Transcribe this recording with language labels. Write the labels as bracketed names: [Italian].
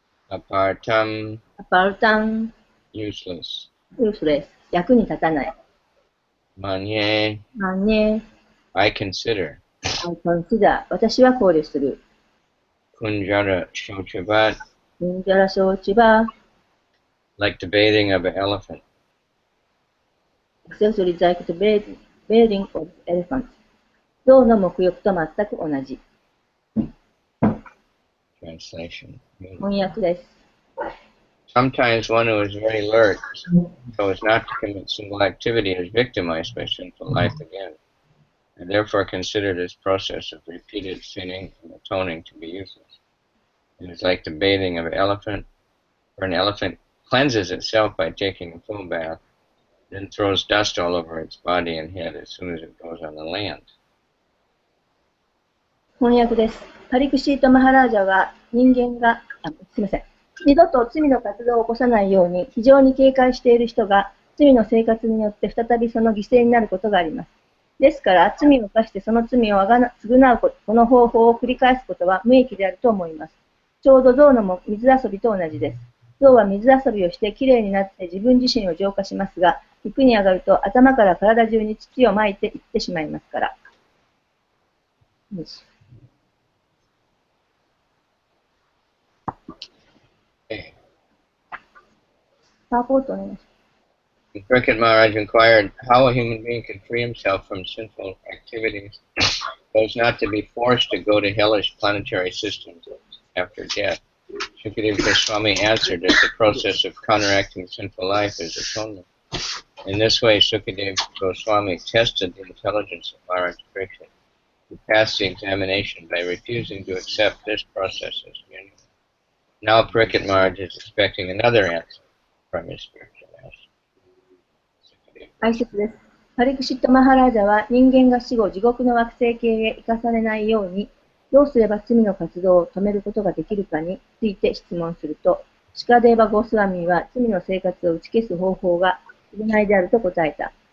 [Sanskrit] Apartam, [Japanese] アパルタン、 [English] useless. [Japanese] ユースレス。役に立たない。 [Sanskrit] Manye, [Japanese] まあね、 [English] I consider. I consider、 [Japanese] 私は考慮する。 [Sanskrit] Kunjara shochavat, [Japanese] インジャラ承知は、 [English] like the bathing of an elephant. accessory like the bathing of elephants。 [Japanese] 象の沐浴と全く同じ。 [English] Translation. [Japanese] 翻訳です。 [English] Sometimes one who is very alert, so as not to commit sinful activity, is victimized by sinful life again, and therefore consider this process of repeated sinning and atoning to be useless. It is like the bathing of an elephant, where an elephant cleanses itself by taking a full bath, then throws dust all over its body and head as soon as it goes on the land. [Japanese] 翻訳です。パリクシート・マハラージャは人間が、すみません。二度と罪の活動を起こさないように非常に警戒している人が罪の生活によって再びその犠牲になることがあります。ですから罪を犯してその罪を償うこの方法を繰り返すことは無益であると思います。ちょうど象の水遊びと同じです。象は水遊びをしてきれいになって自分自身を浄化しますが、陸に上がると頭から体中に土をまいていってしまいますから。 [English] Okay. [Japanese] パワーポートお願いします。 [English] Cricket Maharaj inquired how a human being could free himself from sinful activities so as not to be forced to go to hellish planetary systems after death. Shukadeva Swami answered that the process of counteracting sinful life is atonement. In this way, Sukadeva Goswami tested the intelligence of Maharaj Pariksit, who passed the examination by refusing to accept this process as genuine. Now Pariksit Maharaj is expecting another answer from his spiritual master. [Japanese] 解説です。パリクシット・マハラージャは人間が死後地獄の惑星系へ生かされないようにどうすれば罪の活動を止めることができるかについて質問すると、シカデーバ・ゴスワミは罪の生活を打ち消す方法が償いであると答えた。